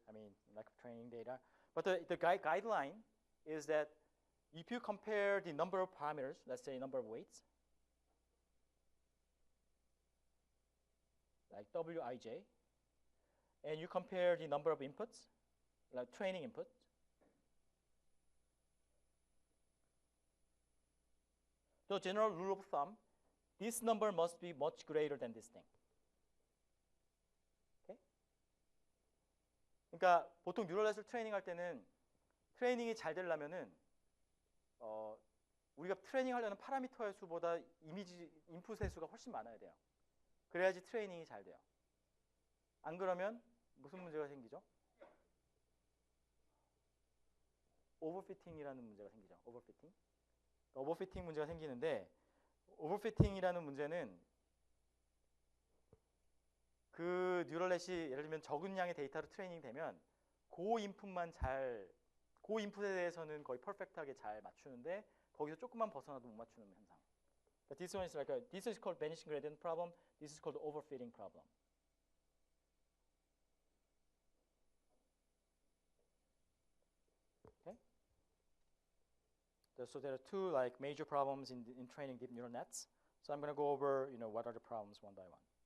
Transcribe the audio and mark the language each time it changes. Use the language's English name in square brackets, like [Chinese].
[English] I mean, lack of training data. But the guideline is that if you compare the number of parameters, let's say number of weights, like Wij, and you compare the number of inputs, like training input, the general rule of thumb, this number must be much greater than this thing. Okay? [Korean] 그러니까 보통 뉴럴넷을 트레이닝할 때는 트레이닝이 잘 되려면은 우리가 트레이닝하려는 파라미터의 수보다 이미지 인풋의 수가 훨씬 많아야 돼요. 그래야지 트레이닝이 잘 돼요. 안 그러면 무슨 문제가 생기죠? 오버피팅이라는 문제가 생기죠. 오버피팅. 오버피팅 문제가 생기는데, 오버피팅이라는 문제는 그 뉴럴넷이 예를 들면 적은 양의 데이터로 트레이닝 되면 고 인풋에 대해서는 거의 퍼펙트하게 잘 맞추는데 거기서 조금만 벗어나도 못 맞추는 현상. [English] This one is this is called vanishing gradient problem. This is called overfitting problem. Okay. So there are two major problems in training deep neural nets. So I'm going to go over what are the problems one by one.